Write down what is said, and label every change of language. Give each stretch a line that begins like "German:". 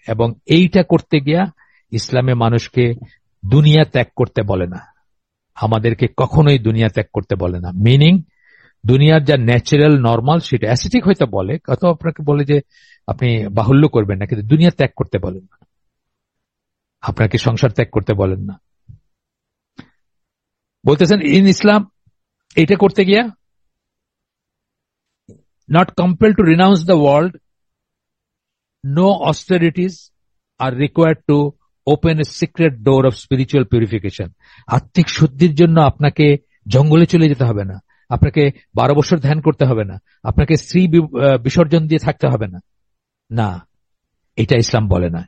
Bangla: এবং এইটা করতে গিয়া ইসলামে মানুষকে দুনিয়া ত্যাগ করতে বলে না, আমাদেরকে কখনোই দুনিয়া ত্যাগ করতে বলে না। মিনিং দুনিয়ার যা ন্যাচারাল নর্মাল সেটা অ্যাসেটিক হয়তো বলে, কত আপনাকে বলে যে আপনি বাহুল্য করবেন না, কিন্তু দুনিয়া ত্যাগ করতে বলেন না, আপনাকে সংসার ত্যাগ করতে বলেন না। বলতেছেন ইন ইসলাম এটা করতে গিয়া
English: not compelled to renounce the world, no austerities are required to open a secret door of spiritual purification.
Bangla: আত্মিক শুদ্ধির জন্য আপনাকে জঙ্গলে চলে যেতে হবে না, আপনাকে 12 বছর ধ্যান করতে হবে না, আপনাকে স্ত্রী বিসর্জন দিয়ে থাকতে হবে না, না, এটা ইসলাম বলে না।